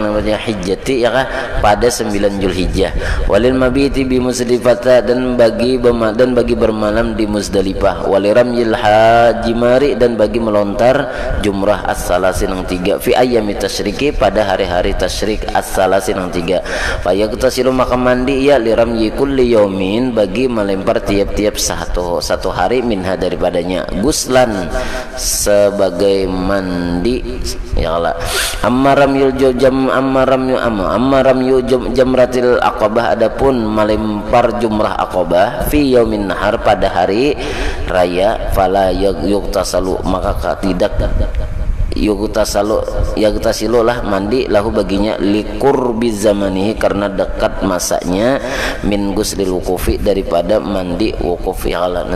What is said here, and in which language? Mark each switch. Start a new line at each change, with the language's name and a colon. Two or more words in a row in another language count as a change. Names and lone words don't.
Indonesian: namanya hijjati ya kan pada 9 Zulhijjah
Arabic: walil mabiti bi Muzdalifah
Indonesian: dan bagi bermalam di Muzdalifah
Arabic: waliramyil hajimari
Indonesian: dan bagi melontar jumrah as-salasin yang 3
Arabic: fi ayyami tasyriki
Indonesian: pada hari-hari tasyrik as-salasin yang 3 fayagtasilu maka mandi ya
Arabic: liramyi kulli yaumin
Indonesian: bagi melempar tiap-tiap satu hari minha daripadanya guslan sebagai mandi ya Allah.
Arabic: Ammaram jamratil aqabah
Indonesian: adapun melempar jumrah aqabah
Arabic: fi yaumin nahar
Indonesian: pada hari raya
Arabic: fala yugtasalu
Indonesian: maka tidak yugtasilu lah mandi lahu baginya
Arabic: liqurbi zamanihi
Indonesian: karena dekat masanya
Arabic: min guslil wuqufi
Indonesian: daripada mandi wukuf ya Allah.